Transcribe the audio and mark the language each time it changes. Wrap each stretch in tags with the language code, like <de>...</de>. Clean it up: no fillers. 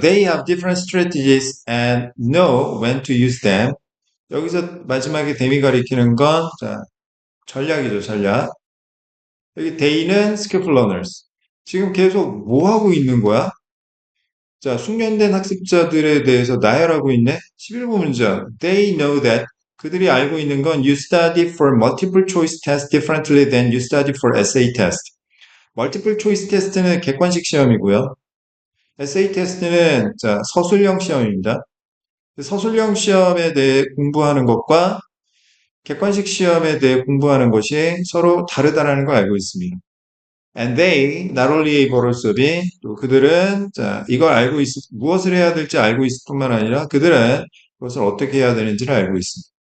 <en>They have different strategies and know when to use them.</en> <ko>여기서 마지막에 대미 가리키는 건, 자, 전략이죠, 전략. 여기 they는 skillful learners. 지금 계속 뭐 하고 있는 거야? 자, 숙련된 학습자들에 대해서 나열하고 있네. 11번 문장.</ko> <en>They know that.</en> <ko>그들이 알고 있는 건</ko> <en>you study for multiple choice test differently than you study for essay test.</en> <ko>multiple choice test는 객관식 시험이고요. essay test는 자, 서술형 시험입니다. 서술형 시험에 대해 공부하는 것과 객관식 시험에 대해 공부하는 것이 서로 다르다는 걸 알고 있습니다.</ko> <en>And they not only able to be</en> <ko>또 그들은 자 이걸 무엇을 해야 될지 알고 있을 뿐만 아니라 그들은 그것을 어떻게 해야 되는지를 알고 있습니다.</ko>